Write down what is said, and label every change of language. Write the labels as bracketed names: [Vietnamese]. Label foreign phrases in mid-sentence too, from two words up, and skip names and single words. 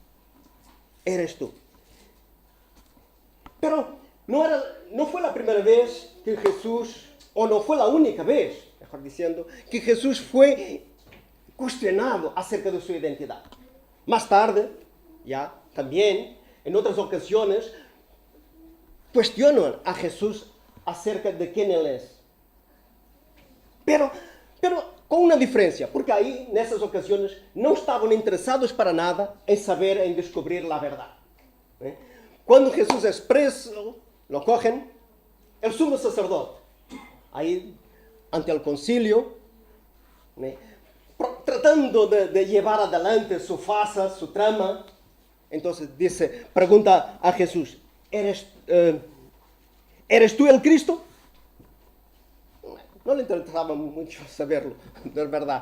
[Spanish] Pero no fue la primera vez que Jesús, o no fue la única vez, mejor diciendo, que Jesús fue cuestionado acerca de su identidad. Más tarde, ya también, en otras ocasiones, cuestionan a Jesús acerca de quién Él es. [Portuguese] Pero com uma diferença, porque aí, nessas ocasiões, não estavam interessados para nada em saber, em descobrir a verdade. Quando Jesus é preso, [Spanish] lo cogen, el sumo sacerdote, [Portuguese] aí, ante o concílio, [Spanish] tratando de llevar adelante su farsa, su trama, entonces pregunta a Jesús, ¿eres tú el Cristo? No le interesaba mucho saberlo, de verdad.